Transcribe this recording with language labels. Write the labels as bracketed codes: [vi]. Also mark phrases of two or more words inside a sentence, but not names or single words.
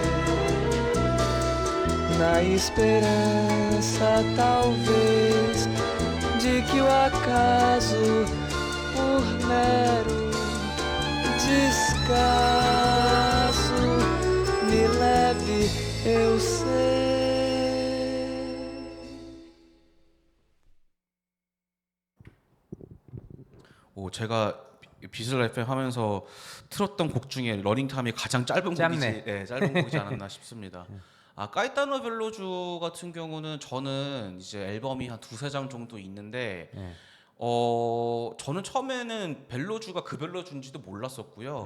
[pt] Na esperança talvez de que o acaso, por mero descaso, me leve, eu sei. [ko] 제가 비슬 FM 하면서 틀었던 곡 중에 러닝 타임이 가장 짧은 곡이지, 네, 짧은 곡이지 않았나 싶습니다. 까에타노 벨로주 같은 경우는 저는 이제 앨범이 한 두세 장 정도 있는데, 저는 처음에는 벨로주가 그 벨로주인지도 몰랐었고요.